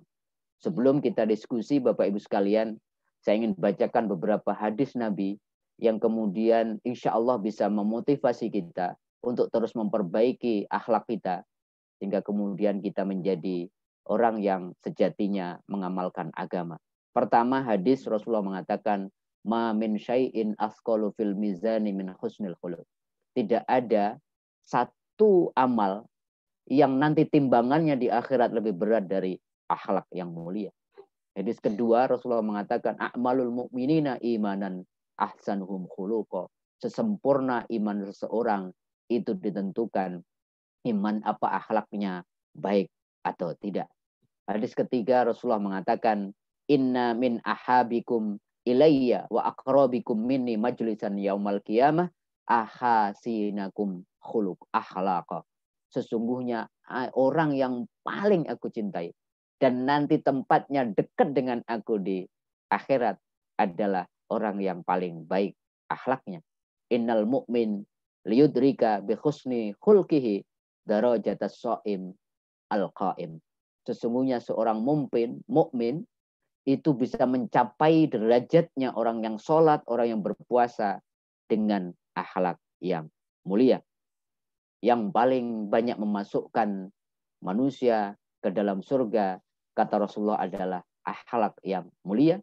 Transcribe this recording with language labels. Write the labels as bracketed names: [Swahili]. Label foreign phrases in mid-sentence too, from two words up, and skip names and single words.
[Indonesian] Sebelum kita diskusi, Bapak Ibu sekalian, saya ingin bacakan beberapa hadis Nabi yang kemudian [Arabic] إن شاء الله [Indonesian] bisa memotivasi kita untuk terus memperbaiki akhlak kita, sehingga kemudian kita menjadi orang yang sejatinya mengamalkan agama. Pertama, hadis Rasulullah mengatakan, [Arabic] ما من شيء أثقل في الميزان من حسن الخلق. [Indonesian] Tidak ada satu amal yang nanti timbangannya di akhirat lebih berat dari akhlak yang mulia. Hadis kedua, Rasulullah mengatakan, [Arabic] أعمل المؤمنين إيمانا أحسنهم خلقا. [Indonesian] Sesempurna iman seseorang itu ditentukan iman apa akhlaknya baik atau tidak. Hadis ketiga, Rasulullah mengatakan, [Arabic] إن من أحبكم إلي وأقربكم مني مجلسا يوم القيامة أحاسنكم خلق أخلاقا. [Indonesian] Sesungguhnya orang yang paling aku cintai dan nanti tempatnya dekat dengan aku di akhirat adalah orang yang paling baik akhlaknya. [Arabic] إن المؤمن ليدرك بحسن خلقه درجة الصائم القائم. [Indonesian] Sesungguhnya seorang mukmin itu bisa mencapai derajatnya orang yang sholat, orang yang berpuasa dengan akhlak yang mulia. Yang paling banyak memasukkan manusia ke dalam surga, kata Rasulullah, adalah akhlak yang mulia.